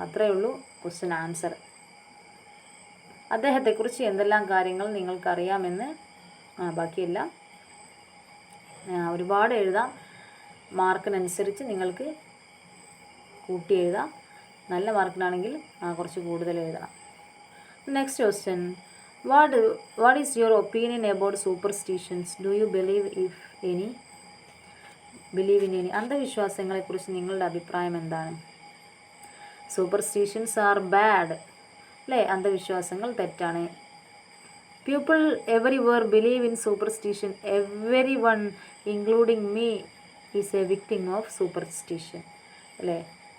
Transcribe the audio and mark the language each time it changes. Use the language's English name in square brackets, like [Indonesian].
[Malayalam] അത്രയേ ഉള്ളൂ question answer. അദ്ദേഹത്തെക്കുറിച്ച് എന്തെല്ലാം കാര്യങ്ങൾ നിങ്ങൾക്കറിയാമെന്ന് ബാക്കിയെല്ലാം ഒരുപാട് എഴുതാം. മാർക്കിനനുസരിച്ച് നിങ്ങൾക്ക് കൂട്ടി എഴുതാം. നല്ല മാർക്കിനാണെങ്കിൽ കുറച്ച് കൂടുതൽ എഴുതണം. [English] Next question, What is your opinion about superstitions? Do you believe in any? [Malayalam] അന്ധവിശ്വാസങ്ങളെക്കുറിച്ച് നിങ്ങളുടെ അഭിപ്രായം എന്താണ്? [English] Superstitions are bad. [Malayalam] അല്ലേ? അന്ധവിശ്വാസങ്ങൾ തെറ്റാണ്. [English] People everywhere believe in superstition. Every one including me is a victim of superstition. അല്ലേ?